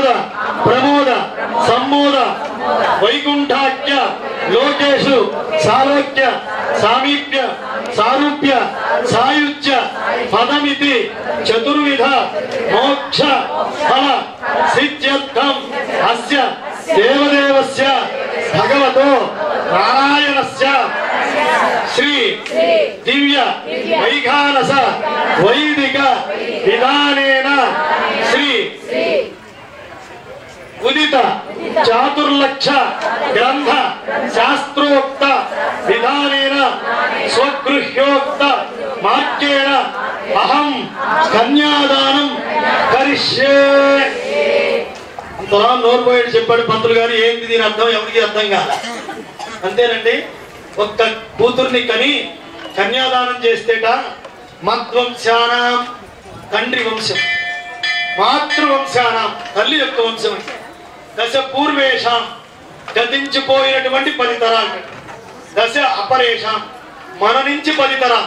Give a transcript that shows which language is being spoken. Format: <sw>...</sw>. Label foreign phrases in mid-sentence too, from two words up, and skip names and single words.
<sa>प्रमोद सम्मोद वैकुंठाख्य लोकेषु सालोक्य सामीप्य सारूप्य सायुज्य पदमिति चतुर्विध मोक्ष फल सिद्ध्यर्थं अस्य देवदेवस्य भगवतो नारायणस्य श्री दिव्य वैखानस वैदिक विधानेन श्री उदित चातुर्लक्ष ग्रंथ शास्त्रोक्त विधानेन स्वगृह्योक्त मार्गेण अहं कन्यादानं करिष्ये।</sa> <te>అంతలా నోరు పోయేది చెప్పాడు పంతులు గారు. ఏంటి దీని అర్థం ఎవరికి అర్థం కాదు. అంతేనండి. ఒక్క కూతుర్ని కని కన్యాదానం చేస్తేట మధ్వంశానాం తండ్రి వంశం, మాతృవంశానాం తల్లి యొక్క వంశం,</te> <sa>దశ పూర్వేషాం</sa> <te>గతించిపోయినటువంటి 10 తరాలు,</te> <sa>దశ అపరేషాం</sa> <te>మన నుంచి 10 తరాలు.</te>